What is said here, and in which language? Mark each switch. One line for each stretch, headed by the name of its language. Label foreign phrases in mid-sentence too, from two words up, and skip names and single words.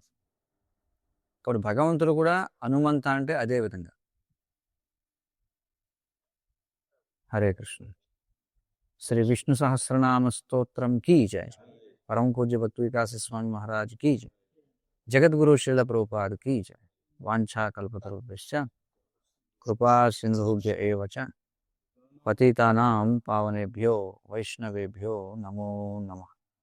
Telugu: కాబట్టి భగవంతుడు కూడా హనుమంత అంటే అదే విధంగా. హరే కృష్ణ. శ్రీ విష్ణు సహస్రనామ స్తోత్రం
Hindi: की जय.
Telugu: పరమ పూజ్య భక్తి వికాస స్వామి మహారాజ్
Hindi: की जय.
Telugu: జగద్గురు శ్రీల ప్రభుపాద
Hindi: की जय.
Sanskrit: వాంఛా కల్పతరుభ్యశ్చ కృపా సింధుభ్య ఏవ చ పతితానాం పావనేభ్యో వైష్ణవేభ్యో నమో నమః.